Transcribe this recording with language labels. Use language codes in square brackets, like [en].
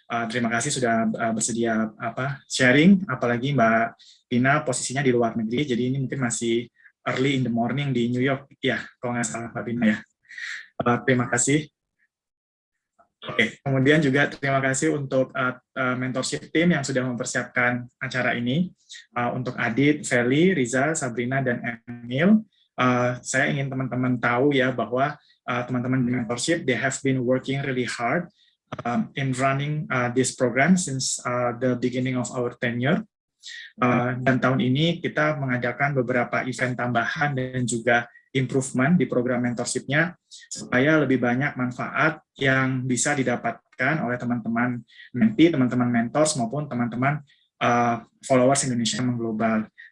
[id] Terima kasih sudah bersedia sharing, apalagi Mbak Pina posisinya di luar negeri, jadi ini mungkin masih [en] early in the morning [id] di New York, ya kalau nggak salah Mbak Pina ya. Terima kasih. Oke, kemudian juga terima kasih untuk mentorship team yang sudah mempersiapkan acara ini. Untuk Adit, Feli, Riza, Sabrina, dan Emil. Saya ingin teman-teman tahu ya bahwa teman-teman di mentorship, [en] they have been working really hard in running this program since the beginning of our tenure. [id] Dan tahun ini kita mengadakan beberapa event tambahan dan juga improvement di program mentorship-nya supaya lebih banyak manfaat yang bisa didapatkan oleh teman-teman mentee, teman-teman mentors maupun teman-teman followers Indonesia Mengglobal.